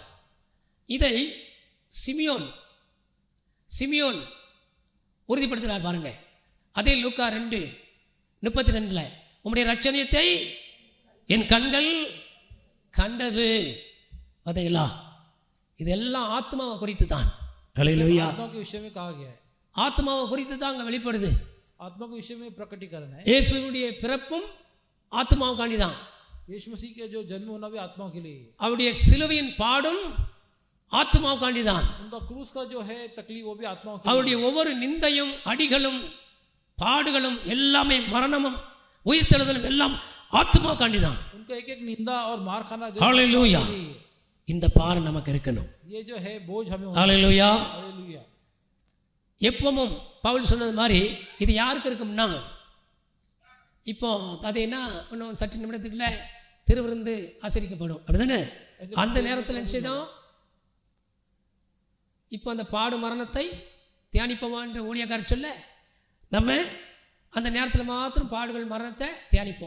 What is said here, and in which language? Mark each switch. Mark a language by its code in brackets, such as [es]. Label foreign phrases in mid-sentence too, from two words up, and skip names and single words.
[ta] இதை சிமியோன் உறுதிப்படுத்தினார் பாருங்க. அதே லூக்கா 2:32 உம்முடைய ரட்சணியத்தை என் கண்கள் கண்டது. அதைங்களா, இதெல்லாம் ஆத்மாவை குறித்து தான். அல்லேலூயா. [hi] आत्मा के विषय में कहा गया है, [ta] ஆத்மாவை குறித்து தான் அங்கே வெளிப்படுது. [hi] आत्मा के विषय में प्रकटीकरण है. [ta] இயேசுவுடைய பிறப்பும் ஆத்மாவுக்காண்டி தான். [hi] यीशु मसीह के जो जन्म होना भी आत्मा के लिए, [ta] அவருடைய சிலுவையின் பாடும் ஆத்மாவுக்காண்டி தான். [hi] उनका क्रूस का जो है तकलीफ वो भी आत्मा के [ta] அவருடைய ஒவ்வொரு நிந்தையும் அடிகளும் பாடுகளும் எல்லாமே மரணமும் உயிர்த்தெழுதலும் எல்லாம் ஆத்மாவுக்காண்டி தான். [hi] उनका एक एक निंदा और मार खाना जो [ta] ஹல்லேலூயா. இந்த பாரம் நமக்கு இருக்கணும். [hi] ये जो है बोझ हमें [ta] ஹல்லேலூயா. [hi] हालेलुया. [ta] எப்பவும் பவுல் சொன்னது மாதிரி இது யாருக்கு இருக்கும்னா, இப்போ பார்த்தீங்கன்னா இன்னும் சற்று நிமிடத்துக்குள்ள திருவிருந்து ஆசரிக்கப்படும், அப்படிதானே? அந்த நேரத்தில் என்ன செய்தோம்? இப்போ அந்த பாடு மரணத்தை தியானிப்போமான்ற ஊழியக்காரர் சொல்ல, நம்ம அந்த நேரத்தில் மாத்திரம் பாடுகள் மரணத்தை தியானிப்போம்.